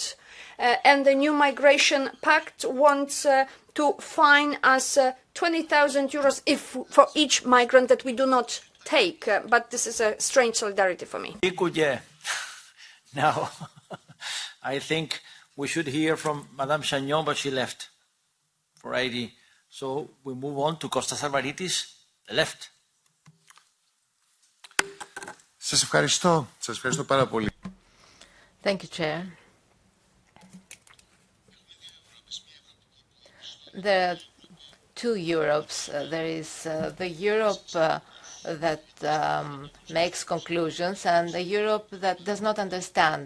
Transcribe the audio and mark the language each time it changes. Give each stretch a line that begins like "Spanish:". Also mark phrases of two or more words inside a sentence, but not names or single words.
English: And the new migration pact wants to fine us 20,000 euros for each migrant that we do not take. But this is a strange solidarity for me. Now, I think we should hear from Madame Chagnon, but she left for ID. So we move on to Kostas Alvaritis, the left.
Greek: Σας ευχαριστώ. Σας ευχαριστώ πάρα πολύ.
English: Thank you, Chair. There are two Europes. There is the Europe that makes conclusions and the Europe that does not understand.